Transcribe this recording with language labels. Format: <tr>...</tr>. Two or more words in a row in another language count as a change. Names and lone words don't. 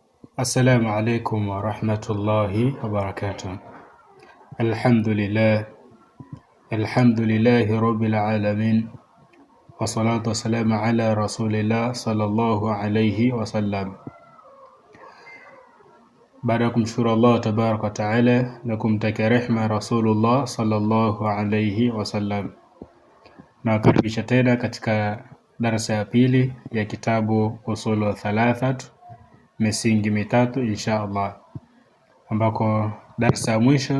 <ar>السلام عليكم ورحمة الله وبركاته. الحمد لله رب العالمين، والصلاة والسلام على رسول الله صلى الله عليه wasallam.</ar> <sw>Baada ya kumshukuru Allah</sw> <ar>تبارك وتعالى</ar> <sw>na kumtakia rehma Rasulullah</sw> <ar>صلى الله عليه وسلم,</ar> <sw>na karibisha tena katika darasa ya pili ya kitabu Usulu Thalathat, misingi mitatu</sw> <ar>إن شاء الله,</ar> <sw>ambako darasa ya mwisho</sw>